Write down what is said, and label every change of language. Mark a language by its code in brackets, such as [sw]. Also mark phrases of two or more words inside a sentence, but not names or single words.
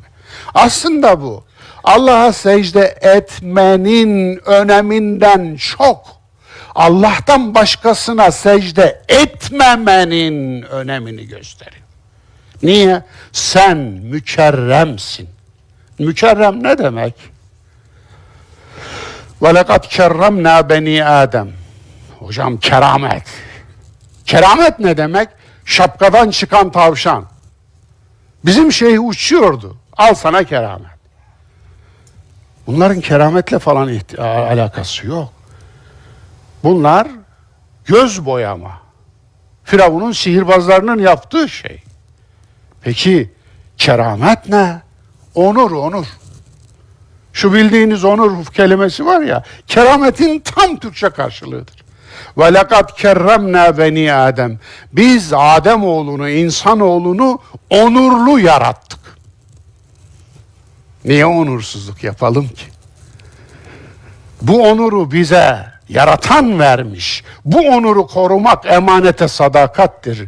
[tr] Aslında bu Allah'a secde etmenin öneminden çok Allah'tan başkasına secde etmemenin önemini gösteriyor. Niye? Sen mükerremsin. Mükerrem ne demek? [ar] وَلَقَدْ كَرَّمْنَا بَنِي Adem. [tr] Hocam keramet. Keramet ne demek? Şapkadan çıkan tavşan. Bizim şeyh uçuyordu. Al sana keramet. Bunların kerametle falan alakası yok. Bunlar göz boyama. Firavun'un sihirbazlarının yaptığı şey. Peki keramet ne? Onur, onur. Şu bildiğiniz onur kelimesi var ya, kerametin tam Türkçe karşılığıdır. [ar] وَلَقَدْ كَرَّمْنَا بَنِي Adem. [tr] Biz Ademoğlunu, insanoğlunu onurlu yarattık. Niye onursuzluk yapalım ki? Bu onuru bize yaratan vermiş. Bu onuru korumak emanete sadakattir.